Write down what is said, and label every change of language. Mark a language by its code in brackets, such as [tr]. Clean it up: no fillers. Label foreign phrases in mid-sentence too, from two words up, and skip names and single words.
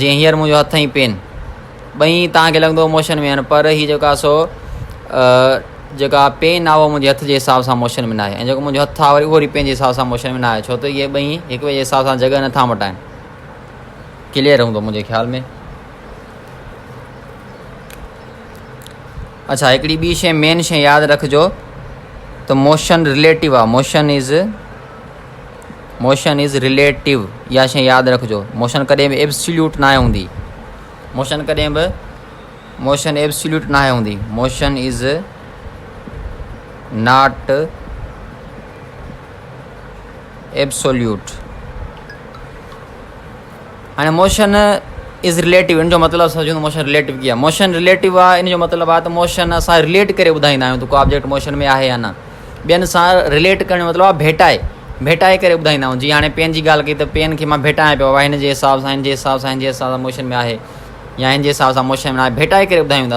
[sd] जीअं हींअर मुंहिंजो हथु ऐं पेन ॿई तव्हांखे लॻंदो मोशन में आहिनि, पर हीअ जेका सो जेका पेन आहे उहो मुंहिंजे हथ जे हिसाब सां मोशन में न आहे, ऐं जेको मुंहिंजो हथु आहे वरी उहो वरी पेन जे हिसाब सां मोशन में न आहे, छो त इहे ॿई हिक ॿिए जे हिसाब सां जॻह नथा मटाइनि। क्लियर हूंदो मुंहिंजे ख़्याल में। अच्छा, हिकिड़ी ॿी शइ मेन शइ यादि रखिजो त मोशन रिलेटिव आहे, [en] motion is relative, [sd] इहा शइ यादि रखिजो। मोशन कॾहिं बि एब्सोल्यूट न हूंदी, मोशन कॾहिं बि मोशन एब्सोल्यूट न हूंदी, [en] motion is not absolute. [sd] हाणे [en] motion is relative, [sd] इन जो मतिलबु सम्झो मोशन रिलेटिव कीअं आहे। मोशन रिलेटिव आहे, इन जो मतिलबु आहे त मोशन असां रिलेट करे ॿुधाईंदा आहियूं त को ऑब्जेक्ट मोशन में आहे या न। ॿियनि सां रिलेट करण जो मतिलबु आहे भेटाए करे ॿुधाईंदा आहियूं। जीअं हाणे पेन जी ॻाल्हि कई त पेन खे मां भेटायां पियो, हिन जे हिसाब सां, हिन जे हिसाब सां, हिन जे हिसाब सां मोशन में आहे, या हिन जे हिसाब सां मोशन में आहे, भेटाए करे ॿुधायूं था।